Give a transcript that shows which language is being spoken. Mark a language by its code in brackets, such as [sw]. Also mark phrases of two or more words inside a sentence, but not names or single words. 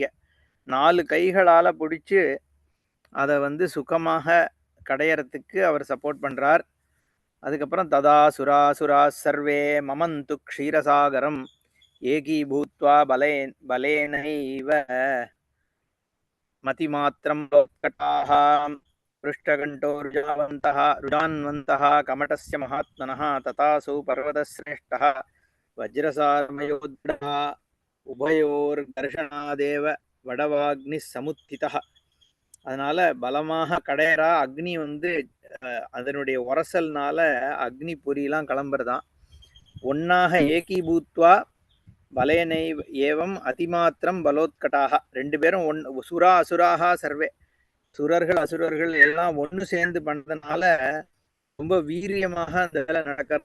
[ta] 4 கைகளால பிடிச்சு அதை வந்து சுகமாக கடையறதுக்கு அவர் சப்போர்ட் பண்றார். [sa] அதுக்கப்புறம் तथा सुरासुरा सर्वे ममन्थु क्षीरसागरम् एकीभूत्वा बलेनैव मतिमात्रम् लोत्कटाः पृष्ठकण्ठो रुजान्वन्तः कमटस्य महात्मनः तथासौ पर्वतश्रेष्ठः वज्रसारमयोद्धः उभयोर्घर्षणादेव वडवाग्निः समुत्थितः. [ta] அதனால பலமாக கடையரா. அக்னி வந்து அதனுடைய உரசல்னால அக்னி பொரியெல்லாம் கிளம்புறதான். [sa] ஒன்னாக एकीभूत्वा बलेन एवम् अतिमात्रम् बलोत्कटाः. [ta] 2 பேரும் [sa] सुरा असुराः सर्वे, [ta] சுரர்கள் அசுரர்கள் எல்லாம் ஒன்று சேர்ந்து பண்றதுனால ரொம்ப வீரியமாக அந்த வேலை நடக்கிறது.